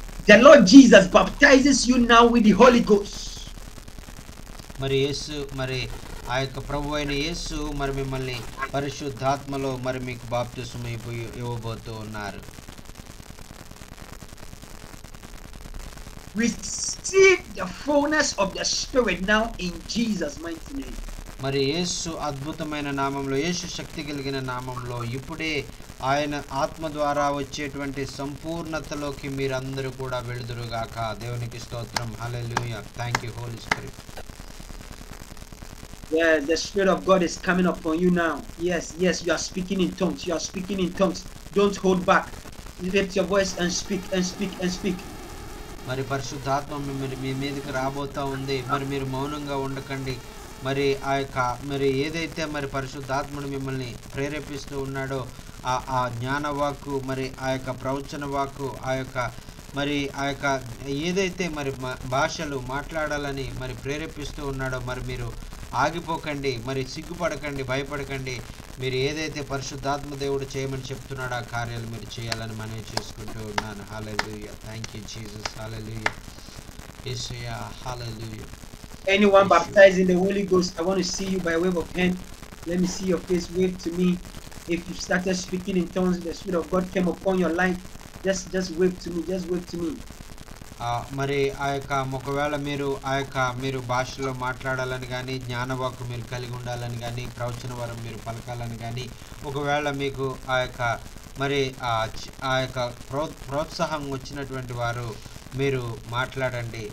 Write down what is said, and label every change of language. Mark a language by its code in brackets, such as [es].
[en] The Lord Jesus baptizes you now with the Holy Ghost. [te] మరి యేసు మరి ఆ యొక్క ప్రభు అయిన యేసు మరి మిమ్మల్ని పరిశుద్ధాత్మలో మరి మీకు బాప్తిస్మం ఇవ్వబోతూ ఉన్నారు. [en] Receive the fullness of the Spirit now in Jesus' mighty name. [te] మరి యేసు అద్భుతమైన నామంలో, యేసు శక్తి కలిగిన నామంలో ఇప్పుడే ఆయన ఆత్మ ద్వారా వచ్చేటువంటి సంపూర్ణతలోకి మీరందరూ కూడా వెళుదురుగాక. దేవునికి స్తోత్రం. హల్లెలూయా. [en] Thank you holy spirit. Yeah, the Spirit of God is coming upon you now. Yes, you are speaking in tongues. You are speaking in tongues. Don't hold back. Lift your voice and speak and speak and speak. [te] మరి పరిశుద్ధాత్మ మీ మీదకి రాబోతా ఉంది. మరి మీరు మౌనంగా ఉండకండి. మరి ఆ యొక్క మరి ఏదైతే మరి పరిశుద్ధాత్మను మిమ్మల్ని ప్రేరేపిస్తూ ఉన్నాడో ఆ జ్ఞాన వాక్కు, మరి ఆ యొక్క ప్రవచన వాక్కు, ఆ యొక్క ఏదైతే మరి భాషలు మాట్లాడాలని మరి ప్రేరేపిస్తూ ఉన్నాడో మరి మీరు ఆగిపోకండి, మరి సిగ్గుపడకండి, భయపడకండి. మీరు ఏదైతే పరిశుద్ధాత్మ దేవుడు చేయమని చెప్తున్నాడో ఆ కార్యాలు మీరు చేయాలని మనవి చేసుకుంటూ ఉన్నాను. హల్లెలూయా. [en] Thank you Jesus. [te] Hallelujah. Yesayya. Hallelujah. [en] Anyone baptized in the Holy Ghost, I want to see you by wave of hand. Let me see your face. Wave to me. If you started speaking in tongues, the Spirit of God came upon your life. Just wave to me. Just wave to me. [te] మరి ఆ యొక్క ఒకవేళ మీరు భాషలో మాట్లాడాలని కానీ, జ్ఞానవాక్కు మీరు కలిగి ఉండాలని కానీ, ప్రవచన వరం మీరు పలకాలని కానీ, ఒకవేళ మీకు ఆ యొక్క మరి ఆ యొక్క ప్రోత్సాహం వచ్చినటువంటి వారు మీరు మాట్లాడండి.